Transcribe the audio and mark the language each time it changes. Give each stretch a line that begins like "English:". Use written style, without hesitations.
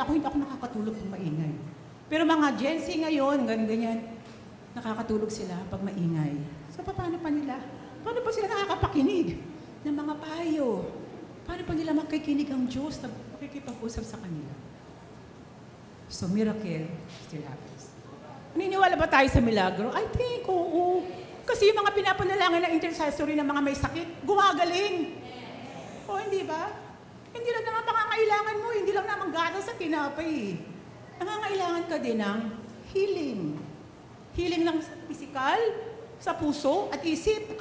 Filipino: Ako hindi ako nakakatulog pag maingay. Pero mga Gen Z ngayon, ganyan, nakakatulog sila pag maingay. So paano pa nila? Paano pa sila nakakapakinig ng mga payo? Paano pa nila makikinig ang Diyos na makikipag-usap sa kanila?
English: So miracle still happens.
Filipino: Naniniwala ba tayo sa milagro?
English: I think,
Filipino: oo. Kasi yung mga pinapanalangin ng intercessory ng mga may sakit, gumagaling. O hindi ba? Hindi lang naman pangangailangan mo, hindi lang naman gatas sa tinapay. Nangangailangan ka din ng healing. Healing ng physical, sa puso at isip.